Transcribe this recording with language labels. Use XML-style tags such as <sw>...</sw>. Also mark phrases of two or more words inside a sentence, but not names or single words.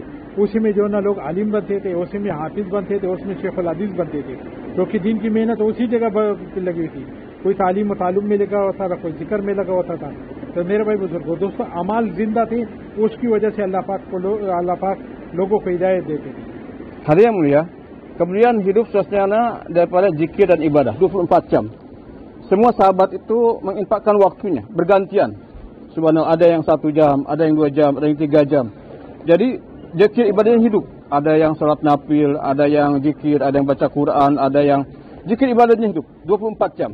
<hi>उसी में जो है ना लोग आलिम बनते थे, उसी में हाफिज बनते थे, उसमें शेखुल हदीस बनते थे, क्योंकि दीन की मेहनत उसी जगह लगी हुई थी। कोई तालीम और तालुम में लगा होता था, कोई जिक्र में लगा होता था। तो मेरे भाई बुजुर्गो, दोस्तों, अमाल जिंदा थे, उसकी वजह से अल्लाह पाक लोगों को हिदायत देते थे।</hi> <id>Hadirin yang mulia, kemudian hidup suasana daripada zikir dan ibadah 24 jam. Semua sahabat itu menginfakkan waktunya bergantian. Subhanallah, ada yang 1 jam, ada yang 2 jam, ada yang 3 jam. Jadi zikir ibadahnya hidup. Ada yang salat nafil, ada yang zikir, ada yang baca Quran, ada yang zikir ibadahnya hidup 24 jam.</id>